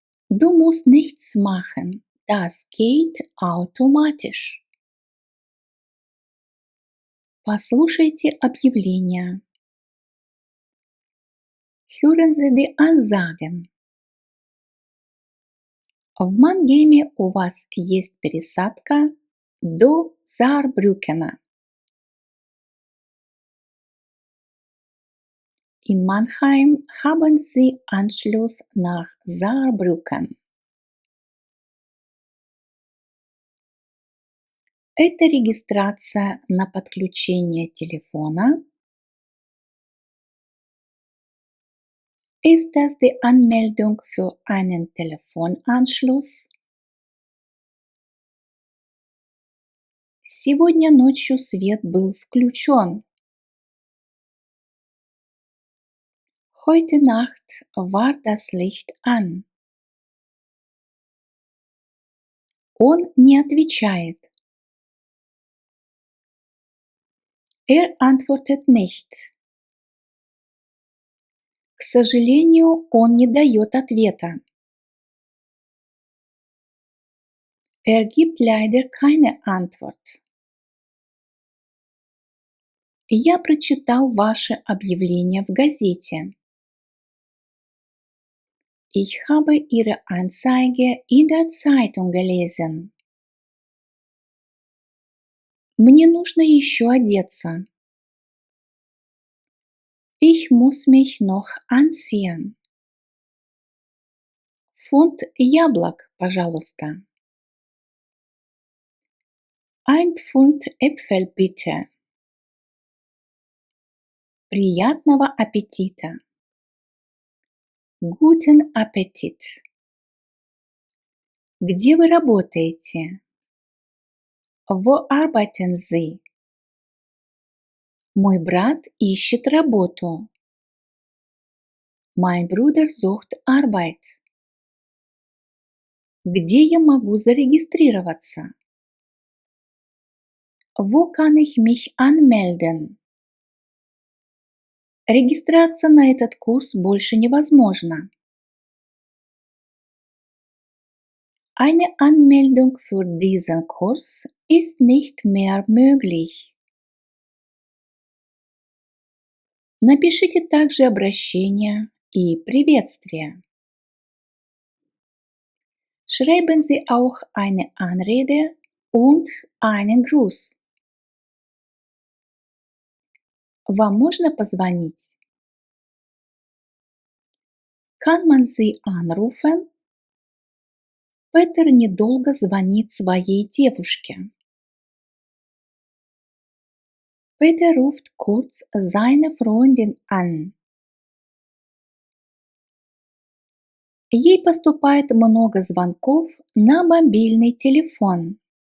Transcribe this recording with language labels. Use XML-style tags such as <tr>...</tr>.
<de>Du musst nichts machen, das geht automatisch.</de> <ru>Послушайте объявления.</ru> <de>Hören Sie die Ansagen.</de> <ru>В Мангейме у вас есть пересадка до Saarbrückена.</ru> <de>In Mannheim haben Sie Anschluss nach Saarbrücken.</de> <ru>Это регистрация на подключение телефона.</ru> <de>Ist das die Anmeldung für einen Telefonanschluss?</de> <ru>Сегодня ночью свет был включен.</ru> <de>Heute Nacht war das Licht an.</de> <ru>Он не отвечает.</ru> <de>Antwortet nicht.</de> <ru>К сожалению, он не дает ответа.</ru> <de>Gibt leider keine Antwort.</de> <ru>Я прочитал ваше объявление в газете.</ru> <de>Ich habe Ihre Anzeige in der Zeitung gelesen.</de> <ru>Мне нужно еще одеться.</ru> <de>Ich muss mich noch anziehen.</de> <ru>Фунт яблок, пожалуйста.</ru> <de>Ein Pfund Äpfel bitte.</de> <ru>Приятного аппетита.</ru> <de>Guten Appetit.</de> <ru>Где вы работаете?</ru> <de>Wo arbeiten Sie?</de> <ru>Мой брат ищет работу.</ru> <de>Mein Bruder sucht Arbeit.</de> <ru>Где я могу зарегистрироваться?</ru> <de>Wo kann ich mich anmelden?</de> <ru>Регистрация на этот курс больше невозможна.</ru> <de>Eine Anmeldung für diesen Kurs ist nicht mehr möglich.</de> <ru>Напишите также обращение и приветствие.</ru> <de>Schreiben Sie auch eine Anrede und einen Gruß.</de> <ru>Вам можно позвонить?</ru> <de>Kann man Sie anrufen?</de> <ru>Петер недолго звонит своей девушке.</ru> <de>Peter ruft kurz seine Freundin an.</de> <ru>Ей поступает много звонков на мобильный телефон.</ru>